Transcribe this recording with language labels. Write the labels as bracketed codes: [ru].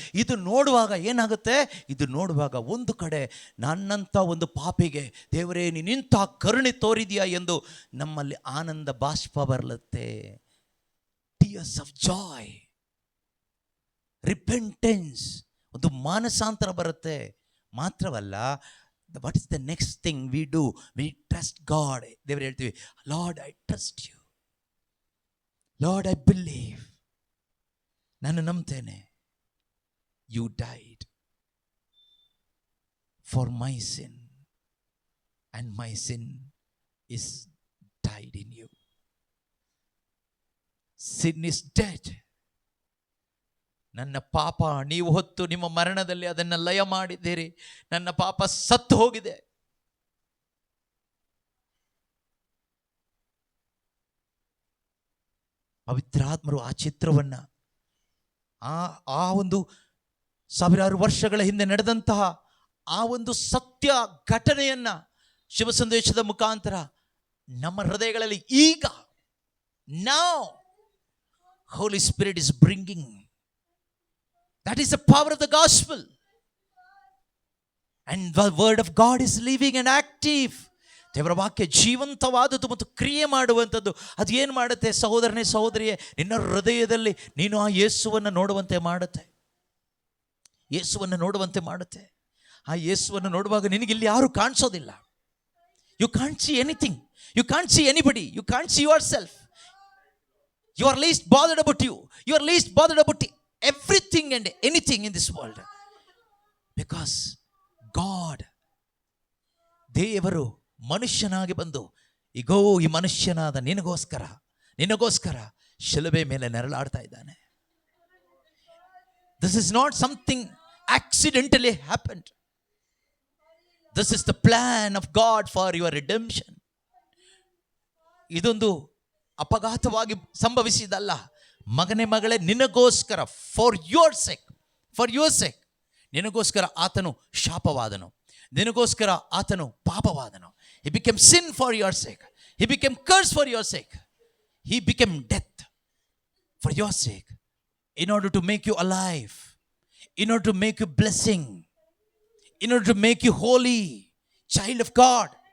[kn] ಇದು ನೋಡುವಾಗ ಏನಾಗುತ್ತೆ? ಇದು ನೋಡುವಾಗ ಒಂದು ಕಡೆ ನನ್ನಂಥ ಒಂದು ಪಾಪಿಗೆ ದೇವರೇ ನೀನಿಂಥ ಕರುಣೆ ತೋರಿದೆಯಾ ಎಂದು ನಮ್ಮಲ್ಲಿ ಆನಂದ ಬಾಷ್ಪ ಬರಲತ್ತೆ. [en] tears of joy, repentance, [kn] ಒಂದು ಮಾನಸಾಂತರ ಬರುತ್ತೆ. ಮಾತ್ರವಲ್ಲ, [en] what is the next thing we do? We trust God. [kn] ದೇವರು ಹೇಳ್ತೀವಿ, [en] Lord, I trust you. Lord, I believe. [kn] ನಾನು ನಂಬ್ತೇನೆ. [en] You died for my sin and my sin is died in you. Sin is dead. [kn] ನನ್ನ ಪಾಪ ನೀವು ಹೊತ್ತು ನಿಮ್ಮ ಮರಣದಲ್ಲಿ ಅದನ್ನು ಲಯ ಮಾಡಿದ್ದೀರಿ. ನನ್ನ ಪಾಪ ಸತ್ತು ಹೋಗಿದೆ. ಪವಿತ್ರಾತ್ಮರು ಆ ಚಿತ್ರವನ್ನು, ಆ ಒಂದು ಸಾವಿರಾರು ವರ್ಷಗಳ ಹಿಂದೆ ನಡೆದಂತಹ ಆ ಒಂದು ಸತ್ಯ ಘಟನೆಯನ್ನ ಶುಭ ಸಂದೇಶದ ಮುಖಾಂತರ ನಮ್ಮ ಹೃದಯಗಳಲ್ಲಿ ಈಗ [en] now Holy Spirit is bringing. That is the power of the gospel. And the word of God is living and active. [kn] ದೇವರ ವಾಕ್ಯ ಜೀವಂತವಾದದ್ದು ಮತ್ತು ಕ್ರಿಯೆ ಮಾಡುವಂಥದ್ದು. ಅದು ಏನು ಮಾಡುತ್ತೆ ಸಹೋದರನೇ ಸಹೋದರಿಯೇ? ನಿನ್ನ ಹೃದಯದಲ್ಲಿ ನೀನು ಆ ಯೇಸುವನ್ನು ನೋಡುವಂತೆ ಮಾಡುತ್ತೆ. ಯೇಸುವನ್ನು ನೋಡುವಂತೆ ಮಾಡುತ್ತೆ. ಆ ಯೇಸುವನ್ನು ನೋಡುವಾಗ ನಿನಗಿಲ್ಲಿ ಯಾರು ಕಾಣಿಸೋದಿಲ್ಲ. [en] You can't see anything, you can't see anybody, you can't see yourself. You are least bothered about you, you are least bothered about everything and anything in this world, because God, [kn] ದೇವರು ಮನುಷ್ಯನಾಗಿ ಬಂದು ಈಗೋ ಈ ಮನುಷ್ಯನಾದ ನಿನಗೋಸ್ಕರ ಶಿಲುಬೆ ಮೇಲೆ ನೆರಳಾಡ್ತಾ ಇದ್ದಾನೆ. [en] This is not something accidentally happened. This is the plan of God for your redemption. [kn] ಇದೊಂದು ಅಪಘಾತವಾಗಿ ಸಂಭವಿಸಿದಲ್ಲ. ಮಗನೇ ಮಗಳೇ, ನಿನಗೋಸ್ಕರ, [en] for your sake [kn] ನಿನಗೋಸ್ಕರ ಆತನು ಶಾಪವಾದನು, ನಿನಗೋಸ್ಕರ ಆತನು ಪಾಪವಾದನು. [en] He became sin for your sake. He became curse for your sake. He became death for your sake, in order to make you alive, in order to make you blessing, in order to make you holy, child of God.